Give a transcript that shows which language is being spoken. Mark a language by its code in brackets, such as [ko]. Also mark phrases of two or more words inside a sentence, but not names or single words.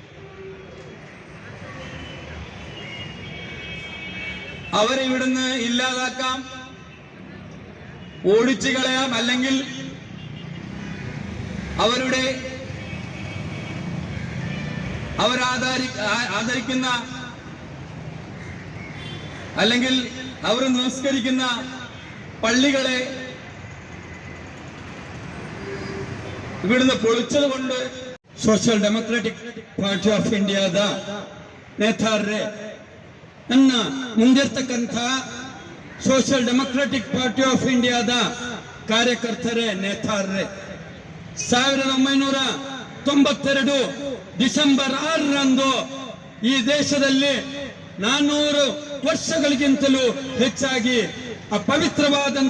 [ml] അവരെ ഇവിടുന്ന് ഇല്ലാതാക്കാം, ഓടിച്ചു കളയാം, അല്ലെങ്കിൽ ആദരിക്കുന്ന അല്ലെങ്കിൽ അവർ നമസ്കരിക്കുന്ന പള്ളികളെ ഇവിടുന്ന് പൊളിച്ചത് കൊണ്ട് [kn] ಸೋಷಿಯಲ್ ಡೆಮೊಕ್ರೆಟಿಕ್ ಪಾರ್ಟಿ ಆಫ್ ಇಂಡಿಯಾದ ನೇತಾರರೇ, ನನ್ನ ಮುಂದಿರ್ತಕ್ಕಂಥ ಸೋಷಿಯಲ್ ಡೆಮೊಕ್ರೆಟಿಕ್ ಪಾರ್ಟಿ ಆಫ್ ಇಂಡಿಯಾದ ಕಾರ್ಯಕರ್ತರೇ, ನೇತಾರರೇ, 1992 ಡಿಸೆಂಬರ್ 6ರಂದು ಈ ದೇಶದಲ್ಲಿ 400 ವರ್ಷಗಳಿಗಿಂತಲೂ ಹೆಚ್ಚಾಗಿ ಆ ಪವಿತ್ರವಾದಂತ